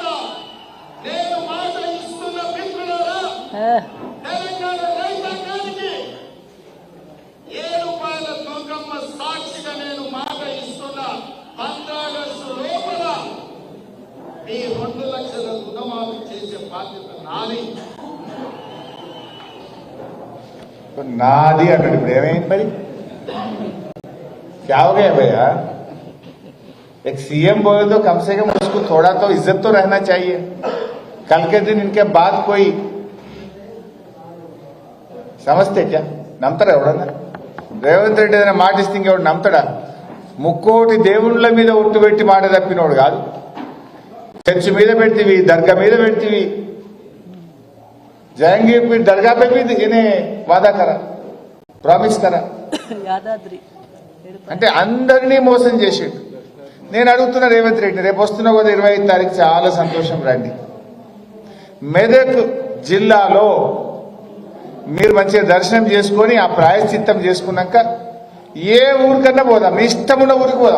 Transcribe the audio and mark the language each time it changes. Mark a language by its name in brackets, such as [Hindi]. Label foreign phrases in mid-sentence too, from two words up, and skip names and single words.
[Telugu] నేను మాట ఇస్తున్న మిత్రులారా, తెలంగాణ రైతాంగానికి 7 రూపాయల తూకమ్మ సాక్షిగా నేను మాట ఇస్తున్నా. 15 ఆగస్టు లోపల మీ 2 లక్షల రుణమాఫీ చేసే బాధ్యత నాది. నాది అన్నాడు. ఇప్పుడు ఏమైంది మరి? [Hindi] क्या हो गया भैया? एक सीएम बोले तो कम से कम उसको थोड़ा तो इज्जत तो रहना चाहिए. कल के दिन इनके बाद कोई समस्ते क्या నమ్ముతారా? [Telugu] ఎవడన్నా రేవంత్ రెడ్డి ఏదైనా మాట ఇస్తే ఇంకెవడు నమ్ముతాడా? ముక్కోటి దేవుళ్ళ మీద ఒట్టు పెట్టి మాట తప్పినోడు కాదు. చర్చి మీద పెడితివి, దర్గా మీద పెడితివి, [Hindi] जहांगीर पीर दरगाह पे भी इन्हें वादा करा, प्रामिस करा. [Telugu] అంటే అందరినీ మోసం చేసిండు. నేను అడుగుతున్నా రేవంత్ రెడ్డి, రేపు వస్తున్నా కదా 25 తారీఖు, చాలా సంతోషం, రండి. మెదక్ జిల్లాలో మీరు మంచిగా దర్శనం చేసుకొని ఆ ప్రాయశ్చిత్తం చేసుకున్నాక ఏ ఊరికన్నా పోదాం, మీ ఇష్టం ఉన్న ఊరికి పోదాం.